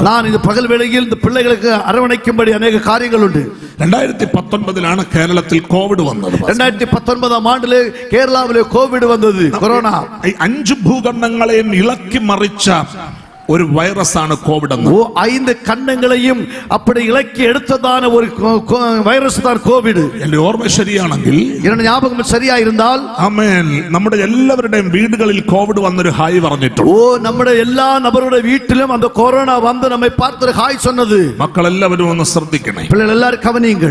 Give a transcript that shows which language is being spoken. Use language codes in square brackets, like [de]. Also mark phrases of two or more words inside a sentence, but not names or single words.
[ta] நான் இந்த பகல் வேளையில் இந்த பிள்ளைகளுக்கு அரவணைக்கும்படி அநேக காரியங்கள் உண்டு. [ml] 2019 കേരളത്തിൽ കോവിഡ് വന്നത്. 2019 ஆண்டிலே കേരളാവിലെ കോവിഡ് വന്നത്, കൊറോണ. 5 ഭൂഖണ്ഡങ്ങളെയും ഇളക്കി മറിച്ച ഒരു വൈറസാണ് കോവിഡ് എന്ന്. 5 കണ്ണങ്ങളെയും அப்படி ഇളക്കി എടുത്തതാണ് ഒരു വൈറസ് தான் കോവിഡ്. എന്റെ ഓർമ്മ ശരിയാണെങ്കിൽ, [ta] என்னோட ஞாபகம் சரியா இருந்தால், [ml] ആമേൻ, നമ്മുടെ എല്ലാവരുടെയും വീടുകളിൽ കോവിഡ് വന്നൊരു ഹായ് പറഞ്ഞിട്ടുണ്ട്. നമ്മുടെ എല്ലാ നബറുടെ വീട്ടിലും [ta] அந்த கொரோனா வந்து நம்மை பார்த்து ஹாய் சொன்னது. [ml] മക്കളെല്ലാവരും ഒന്ന് ശ്രദ്ധിക്കണേ. [ta] பிள்ளைகள் எல்லாரும் கவனியுங்கள்.